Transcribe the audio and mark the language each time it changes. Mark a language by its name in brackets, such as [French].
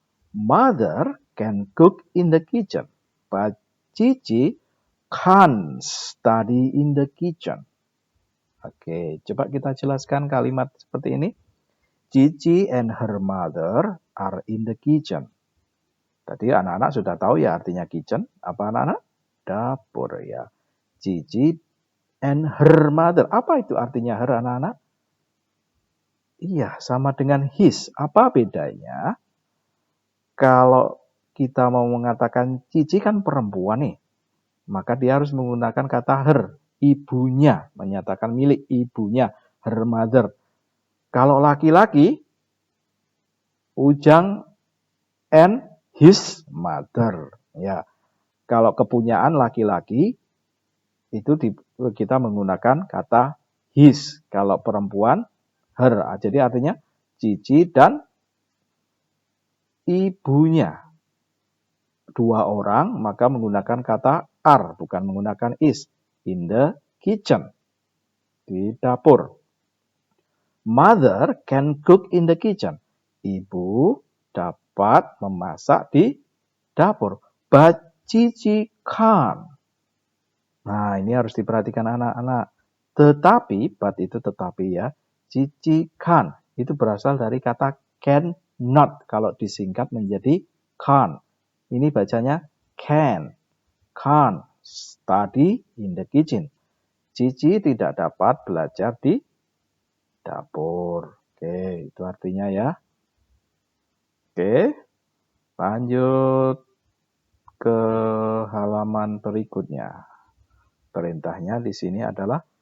[English] Mother can cook in the kitchen, but Cici can't study in the kitchen. [Indonesian] Oke, coba kita jelaskan kalimat seperti ini. [English] Cici and her mother are in the kitchen. [Indonesian] Tadi anak-anak sudah tahu ya artinya kitchen. Apa anak-anak? Dapur ya. [English] Cici and her mother. [Indonesian] Apa itu artinya her anak-anak? Iya, sama dengan his. Apa bedanya? Kalau kita mau mengatakan Cici kan perempuan nih. Maka dia harus menggunakan kata her. Ibunya. Menyatakan milik ibunya. [English] Her mother. [Indonesian] Kalau laki-laki, [English] Ujang and his mother. [Indonesian] Ya. Kalau kepunyaan laki-laki, itu kita menggunakan kata his. Kalau perempuan, her. Jadi artinya Cici dan ibunya. Dua orang, maka menggunakan kata are, bukan menggunakan is. [English] In the kitchen. [Indonesian] Di dapur. [English] Mother can cook in the kitchen. [Indonesian] Ibu dapat memasak di dapur. [English] But Cici can't. [Indonesian] Nah, ini harus diperhatikan anak-anak. Tetapi, but itu tetapi ya. [English] Cici can't. [Indonesian] Itu berasal dari kata can not. Kalau disingkat menjadi can't. Ini bacanya [English] can't study in the kitchen. [Indonesian] Cici tidak dapat belajar di dapur. Oke, itu artinya ya. Oke, lanjut ke halaman berikutnya. Perintahnya di sini adalah